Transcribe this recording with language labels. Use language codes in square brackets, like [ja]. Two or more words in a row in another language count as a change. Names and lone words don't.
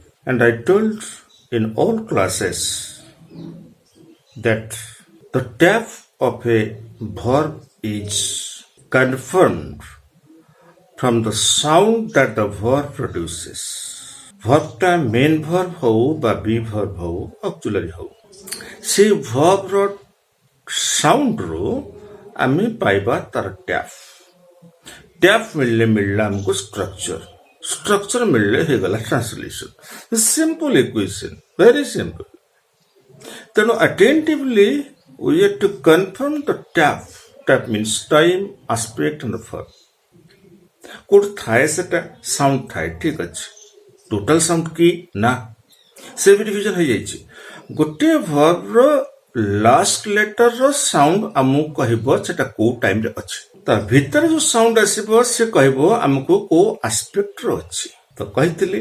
[en] And I told in all classes that the depth of a verb is confirmed from the sound that the verb produces. [or] Verbটা [en] main verb [or] ହଉ ବା [en] be verb [or] ହଉ auxiliary ହଉ ସେ verbର ସାଉଣ୍ଡରୁ ଆମେ ପାଇବା ତାର ଡ୍ୟାପ୍ ମିଳିଲା ଆମକୁ ଷ୍ଟ୍ରକ୍ଚର ମିଳିଲେ ହେଇଗଲା [en] translation simple equation very simple [or] ତେଣୁ ଆଟେଣ୍ଟିଭଲି [en] we have to confirm the tap means time aspect and the verb [or] କୋଉଠି ଥାଏ ସେଟା ସାଉଣ୍ଡ ଥାଏ ଠିକ ଅଛି [en] total sound [or] କି ନା ସେ ବି ଡିଭିଜନ ହେଇଯାଇଛି ଗୋଟିଏ ଭର୍ବର ଲାଷ୍ଟ ଲେଟରର ସାଉଣ୍ଡ ଆମକୁ କହିବ ସେଟା କୋଉ ଟାଇମରେ ଅଛି ତା ଭିତରେ ଯୋଉ ସାଉଣ୍ଡ ଆସିବ ସେ କହିବ ଆମକୁ କୋଉ ଆସ୍ପେକ୍ଟର ଅଛି ତ କହିଥିଲି